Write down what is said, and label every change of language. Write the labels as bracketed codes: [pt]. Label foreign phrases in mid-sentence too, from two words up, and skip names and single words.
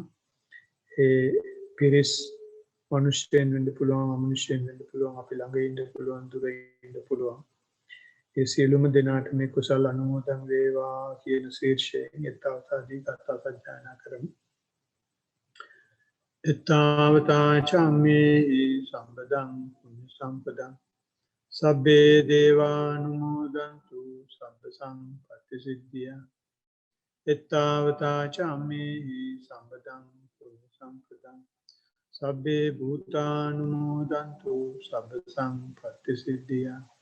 [si] ඒ පිරිස් මනුෂ්‍යයන් වෙන්න පුළුවන් අමනුෂ්‍යයන් වෙන්න පුළුවන් අපි ළඟ ඉන්න පුළුවන් දුර ඉන්න පුළුවන්. ඒ සියලුම දෙනාට මේ කුසල අනුමෝදන් වේවා කියන ශීර්ෂයෙන් ඊතාවතාදී කතා සජ්ජායනා කරමු. [pi] ඊතාවතා චම්මේ සම්පදං පුඤ්ඤ සම්පදං සබ්බේ දේවානුමෝදන්තු සබ්බ සම්පත්ති සිද්ධියා. ඊතාවතා චම්මේ සම්පදං පුඤ්ඤ සම්පදං සබ්බේ භූතානුමෝදන්තු සබ්බ සම්පත්ති සිද්ධියා.